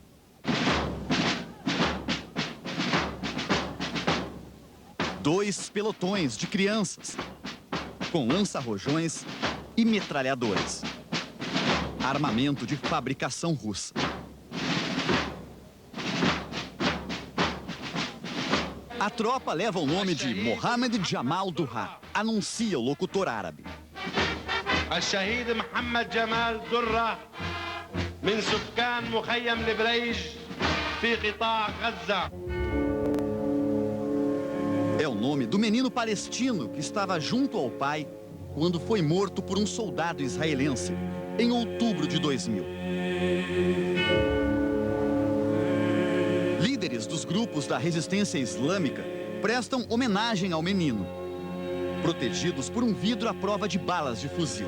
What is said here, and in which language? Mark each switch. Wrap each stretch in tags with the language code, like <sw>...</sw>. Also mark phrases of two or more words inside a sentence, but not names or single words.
<pt>Dois pelotões de crianças, com lança-rojões e metralhadores. Armamento de fabricação russa. A tropa leva o nome de Mohammed Jamal Durra, anuncia o locutor árabe.</pt> <ar>الشهيد محمد جمال درة من سكان مخيم البريج في قطاع غزة.</ar> <pt>É o nome do menino palestino que estava junto ao pai quando foi morto por um soldado israelense em outubro de 2000. Líderes dos grupos da resistência islâmica prestam homenagem ao menino, protegidos por um vidro à prova de balas de fuzil.</pt>